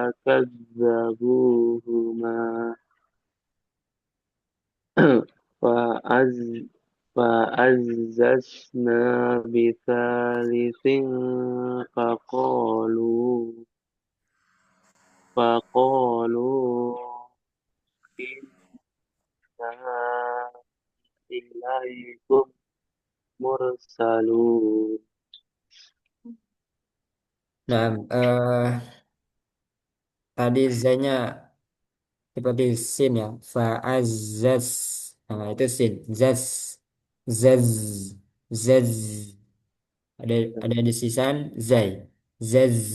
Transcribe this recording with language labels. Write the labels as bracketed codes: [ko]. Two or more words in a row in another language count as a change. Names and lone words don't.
[ar] فكذبوهما فعز فعززنا بثالث فقالوا فقالوا إنا إليكم مرسلون. [id] Nah, tadi Z-nya seperti sin ya. Fa'azzaz. Nah, itu sin. Zaz. Zaz. Zaz. Ada di sisan zai. Zaz.